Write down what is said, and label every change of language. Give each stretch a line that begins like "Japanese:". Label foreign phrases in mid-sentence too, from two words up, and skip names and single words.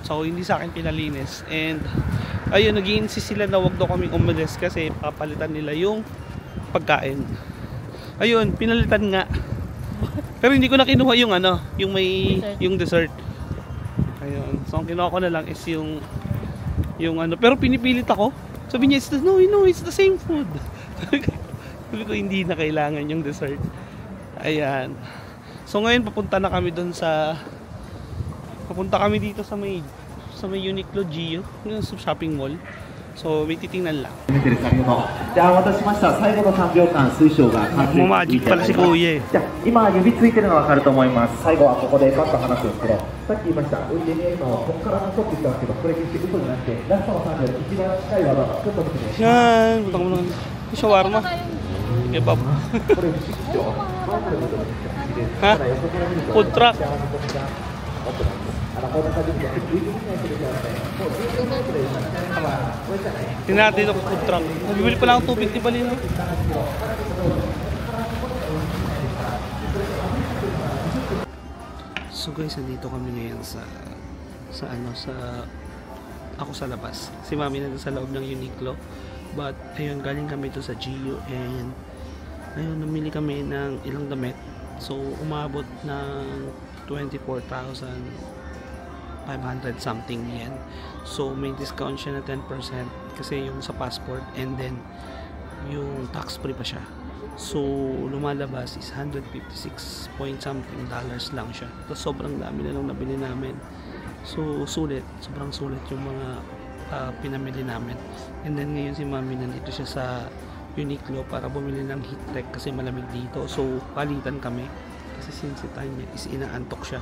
Filipino: So, hindi sa akin pinalinis. And, ayun, nag-i-insist sila na wag daw kaming umalis kasi papalitan nila yung pagkain. Ayun, pinalitan nga. Pero hindi ko na kinuha yung ano, yung may, yung dessert. Ayun. So, ang kinuha ko na lang is yung ano. Pero pinipilit ako. Sabi niya,
English: no, it's the same food.
Filipino: Sabi ko, hindi na kailangan yung dessert. Ayan. So, ngayon, papunta na kami dun sa... Papunta kami dito sa may Uniqlo Gio, yung
English: shopping mall.
Filipino: So, may titingnan lang.
Japanese: 見てる先ほどじゃあお待たせしました最後の3秒間水晶が完成
Filipino: Magic pala si Kuya eh.
Japanese: じゃあ今指ついてるの分かると思います最後はここでパッと離すんですけどさっき言いました運転に今ここから取ってきたんですけどこれ決して嘘じゃなくてラストの3秒一番近い技ちょっと見てください
Filipino: Yan, punta ko muna. Shawarma. Kebab.
Japanese: これ不思議ですよ前から見ても不思議です
Filipino: Ha?
Japanese: ただ横から見ると
English: Food truck.
Japanese: あこんな感じで浮いてきないとできますね。もう15メートルでしたね。これじゃない。
Filipino: Tingnan natin ito
English: food truck.
Filipino: Bibili pa lang ang 250 bali no? So guys, nandito kami ngayon sa ako sa labas. Si Mami nandito sa loob ng Uniqlo. But ayun, galing kami to sa GU and ayun, namili kami ng ilang damit. So umabot ng 24,500 something yen. So may discount siya na 10% kasi yung sa passport and then yung
English: tax free
Filipino: pa siya. So lumalabas is 156 point something dollars lang siya. Tapos sobrang dami na lang nabili namin. So sulit, sobrang sulit yung mga pinamili namin. And then ngayon si Mami nandito siya sa Uniqlo para bumili ng
English: heat tech
Filipino: kasi malamig dito. So palitan kami. Kasi since si Tanya is inaantok siya.